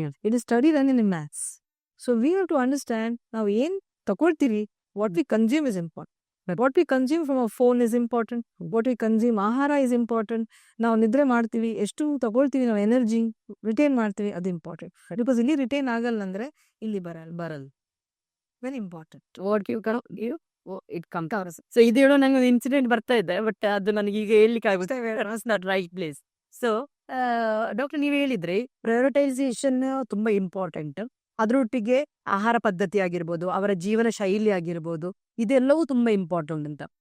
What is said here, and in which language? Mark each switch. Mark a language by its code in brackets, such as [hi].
[en] It is study run in maths. So we have to understand, [kn] ನಾವು ಏನ್ ತಗೊಳ್ತೀವಿ, [en] What we consume is important. What we consume from our phone is important. What we consume ಆಹಾರ is important. [kn] ನಾವು ನಿದ್ರೆ ಮಾಡ್ತೀವಿ, ಎಷ್ಟು ತಗೊಳ್ತೀವಿ, ನಾವು ಎನರ್ಜಿ ರಿಟೈನ್ ಮಾಡ್ತೀವಿ, ಅದು ಇಂಪಾರ್ಟೆಂಟ್. ಬಿಕಾಸ್ ಇಲ್ಲಿ ರಿಟೈನ್ ಆಗಲ್ಲ ಅಂದ್ರೆ ಇಲ್ಲಿ ಬರಲ್ಲ. [en] Very important. What you give, it comes. [kn] So ಇದು ಹೇಳೋ ನಂಗೆ ಒಂದು ಇನ್ಸಿಡೆಂಟ್ ಬರ್ತಾ ಇದೆ, ಬಟ್ ಅದು ನನಗೆ ಈಗ ಹೇಳಲಿಕ್ಕೆ ಆಗುತ್ತೆ. [en] Not right place. [kn] So doctor, ನೀವು ಹೇಳಿದ್ರಿ ಪ್ರಯೋರಿಟೈಸೇಷನ್ ತುಂಬಾ ಇಂಪಾರ್ಟೆಂಟ್. ಅದರೊಟ್ಟಿಗೆ ಆಹಾರ ಪದ್ಧತಿ ಆಗಿರ್ಬೋದು, ಅವರ ಜೀವನ ಶೈಲಿ ಆಗಿರ್ಬೋದು, ಇದೆಲ್ಲವೂ ತುಂಬಾ ಇಂಪಾರ್ಟೆಂಟ್ ಅಂತ.